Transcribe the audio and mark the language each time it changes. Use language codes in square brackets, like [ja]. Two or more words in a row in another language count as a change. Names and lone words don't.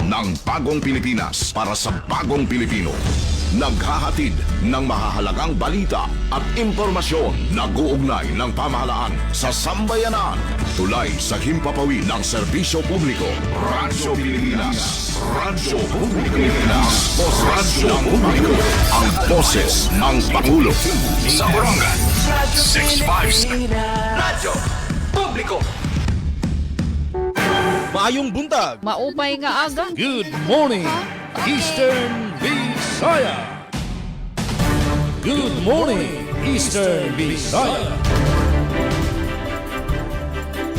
[tl] ng Bagong Pilipinas para sa Bagong Pilipino. Naghahatid ng mahahalagang balita at impormasyon na guugnay ng pamahalaan sa sambayanan. Tulay sa himpapawid ng serbisyo publiko. Radyo Pilipinas. Radyo Pilipinas. Radyo Publiko. Ang boses ng Pangulo. Sa Barangay 656. Radyo Publiko. [ceb] Maayong buntag. [war] Maupay nga aga. [en] Good morning, Eastern Visaya. Good morning, Eastern Visaya.